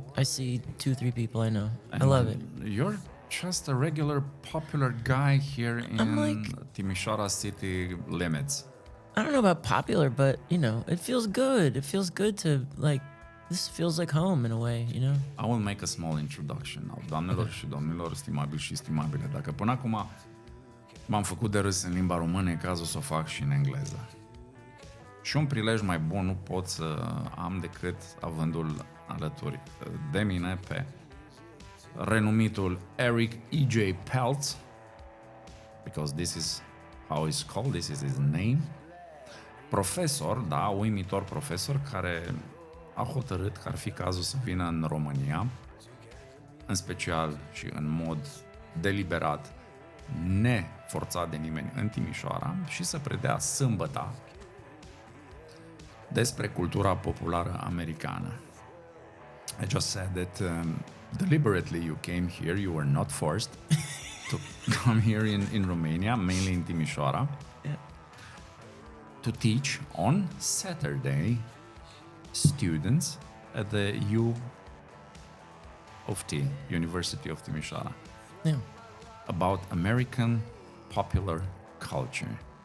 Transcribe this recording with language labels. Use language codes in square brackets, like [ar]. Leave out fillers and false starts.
[en] I see 2-3 people I know. I love it. You're just a regular popular guy here in Timișoara city limits. I don't know about popular, but it feels good. It feels good to this feels like home in a way, I will make a small introduction now. [ro] Doamnelor și domnilor, stimabili și stimabile, dacă până acum m-am făcut de râs în limba română, e cazul să o fac și în engleză. Și un prilej mai bun nu pot să am decât avându-l alături de mine pe renumitul Eric EJ Fretz, [en] because this is how he's called, this is his name. [ro] Profesor, uimitor profesor, care a hotărât că ar fi cazul să vină în România, în special și în mod deliberat, neforțat de nimeni, în Timișoara, și să predea sâmbăta despre cultura populară americană. [en] I just said that deliberately you came here, you were not forced to come here in Romania, mainly in Timișoara, to teach on Saturday students at the U of T, University of Timișoara, about American popular culture.